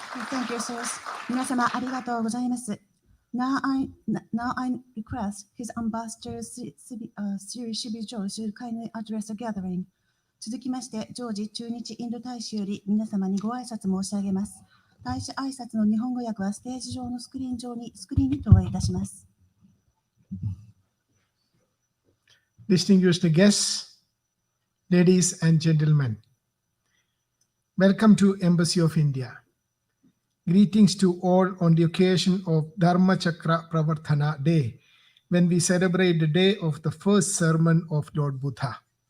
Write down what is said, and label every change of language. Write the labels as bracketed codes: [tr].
[en] Thank you, sirs. [ja] 皆様ありがとうございます。 [en] Now I request His Ambassador Sri Shibi George to kindly address the gathering. [ja] 続きまして、ジョージ駐日インド大使より皆様にご挨拶申し上げます。大使挨拶の日本語訳はステージ上のスクリーンに投影いたします。 [en] Distinguished guests, ladies and gentlemen, welcome to Embassy of India. Greetings to all on the occasion of Dhamma Chakra Pravartana Day, when we celebrate the day of the first sermon of Lord Buddha.